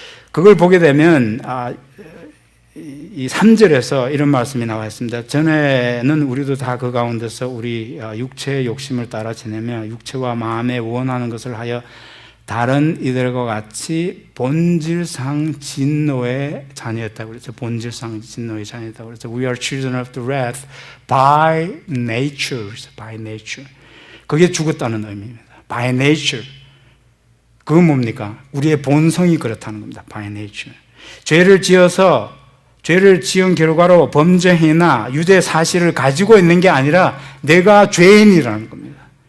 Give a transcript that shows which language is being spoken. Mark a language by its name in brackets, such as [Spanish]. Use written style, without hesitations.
[Korean] 그걸 보게 되면 이 3절에서 이런 말씀이 나와 있습니다. 전에는 우리도 다 그 가운데서 우리 육체의 욕심을 따라 지내며 육체와 마음에 원하는 것을 하여 다른 이들과 같이 본질상 진노의 자녀였다고 그랬죠. 본질상 진노의 자녀였다고 그랬죠. [English] We are children of the wrath by nature. By nature. [Korean] 그게 죽었다는 의미입니다. [English] By nature. [Korean] 그건 뭡니까? 우리의 본성이 그렇다는 겁니다. [English] By nature. [Korean] 죄를 지은 결과로 범죄 행위나 유죄 사실을 가지고 있는 게 아니라 내가 죄인이라는 겁니다.